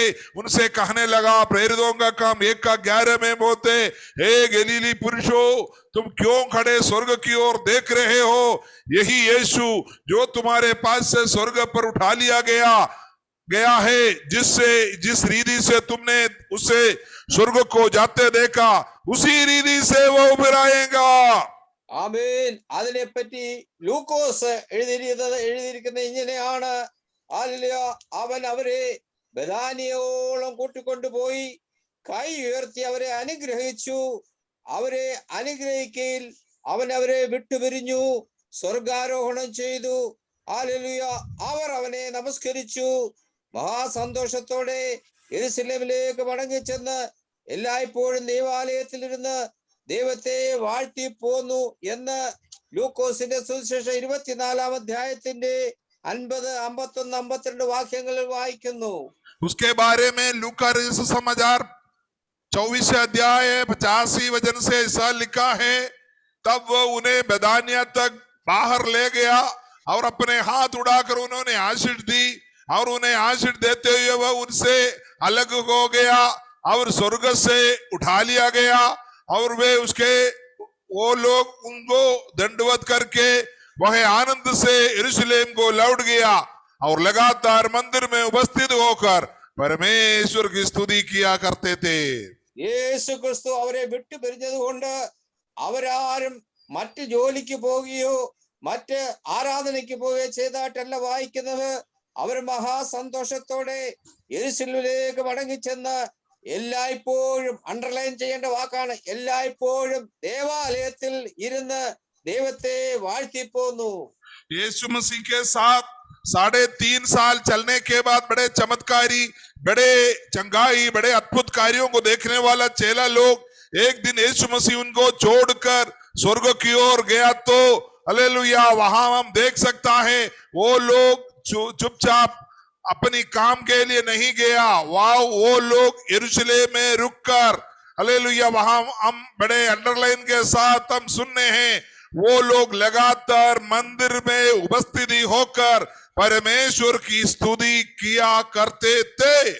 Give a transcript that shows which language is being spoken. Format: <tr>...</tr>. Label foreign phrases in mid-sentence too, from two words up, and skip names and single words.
<hi>उनसे कहने लगा, प्रेरितों का काम 1:11 में बोलते, हे गलीली पुरुषों, तुम क्यों खड़े स्वर्ग की ओर देख रहे हो? यही यीशु जो तुम्हारे पास से स्वर्ग पर उठा लिया गया है, जिस रीति से तुमने उसे स्वर्ग को जाते देखा, उसी रीति से वो फिर आएगा.</hi> <ml>ആമേൻ. അതിനെപ്പറ്റി ലൂക്കോസ് എഴുതിയിരിക്കുന്നത് ഇങ്ങനെയാണ്, ഹല്ലേലൂയ, അവൻ അവരെ ബഥാനിയോളം കൂട്ടിക്കൊണ്ടുപോയി കൈ ഉയർത്തി അവരെ അനുഗ്രഹിച്ചു. അവരെ അനുഗ്രഹിക്കയിൽ അവൻ അവരെ വിട്ടുപിരിഞ്ഞു, സ്വർഗാരോഹണം ചെയ്തു. ഹല്ലേലൂയ. അവർ അവനെ നമസ്കരിച്ചു. മഹാസന്തോഷത്തോടെ യെരൂശലേമിലേക്ക് മടങ്ങിച്ചെന്ന് എല്ലായ്പ്പോഴും ദേവാലയത്തിലിരുന്ന് ദൈവത്തെ വാഴ്ത്തി പോന്നു എന്ന് ലൂക്കോസിന്റെ സുവിശേഷം 24-ാം അധ്യായത്തിന്റെ 50, 51, 52 വാക്യങ്ങളിൽ വായിക്കുന്നു.</ml> <hi>उसके बारे में लूका रचित समाचार 24 अध्याय 85 वचन से ऐसा लिखा है, तब वो उन्हें बेदानिया तक बाहर ले गया और अपने हाथ उड़ाकर उन्होंने आशीष दी और उन्हें आशीष देते हुए वह उनसे अलग हो गया और स्वर्ग से उठा लिया गया और वे उसके वो लोग उनको दंडवत करके वह आनंद से यरूशलेम को लौट गया और लगातार मंदिर में उपस्थित होकर परमेश्वर की स्तुति किया करते थे.</hi> <ml>യേശു ക്രിസ്തു അവരെ വിട്ടു പിരിഞ്ഞത് കൊണ്ട് അവരാരും മറ്റ് ജോലിക്ക് പോവുകയോ മറ്റ് ആരാധനയ്ക്ക് പോവുകയോ ചെയ്തായിട്ടല്ല വായിക്കുന്നത്. അവർ മഹാസന്തോഷത്തോടെ യെരൂശലേമിലേക്ക് മടങ്ങിച്ചെന്ന് എല്ലായ്പ്പോഴും, അണ്ടർലൈൻ ചെയ്യേണ്ട വാക്കാണ്, എല്ലായ്പ്പോഴും ദേവാലയത്തിൽ ഇരുന്ന് ദൈവത്തെ വാഴ്ത്തിപ്പോന്നു.</ml> <hi>यीशु मसीह के साथ 3.5 साल चलने के बाद बड़े चमत्कारी, बड़े चंगाई, बड़े अद्भुत कार्यों को देखने वाला चेला लोग एक दिन यीशु मसीह उनको छोड़कर स्वर्ग की ओर गया तो हालेलुया वहां हम देख सकता है वो लोग चुपचाप अपनी काम के लिए नहीं गया, वो लोग यरूशलेम में रुककर हालेलुया वहां हम बड़े अंडरलाइन के साथ हम सुनने हैं वो लोग लगातार मंदिर में उपस्थिति होकर परमेश्वर की स्तुति किया करते थे.</hi>